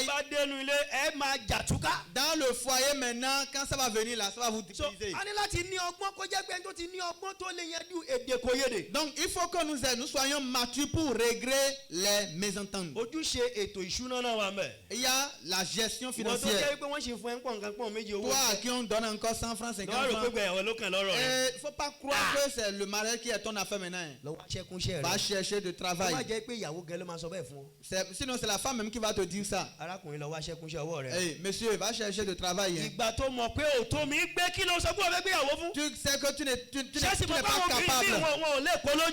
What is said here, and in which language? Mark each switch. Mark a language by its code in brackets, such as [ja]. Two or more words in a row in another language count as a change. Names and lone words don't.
[yo] Tí a bá dénú ilé, ẹ máa jà túká. [fr] Dans le foyer maintenant, quand ça va venir là, ça va vous diviser. [yo] A ní láti ní ọgbọ́n kó jẹ́ pé ẹni tó ti ní ọgbọ́n tó lè yanjú èdèkòyédè. [fr] Donc il faut que nous soyons matures pour régler les mésententes. [yo] Ojúṣe ètò ìṣúná náà wà mẹ́. [fr] Il y a la gestion financière. [yo] Ìwọ tó jẹ́ pé wọ́n ṣe fún ẹ ń pọ̀ nǹkan pọ̀ méjì owó. [fr] Qui on donne encore 100 francs, 50 francs. Il ne faut pas croire que c'est le mariage qui est ton affaire maintenant. Va chercher de travail. Sinon, c'est la femme même qui va te dire ça. Hey, monsieur, va chercher de travail. Tu sais que tu n'es pas capable.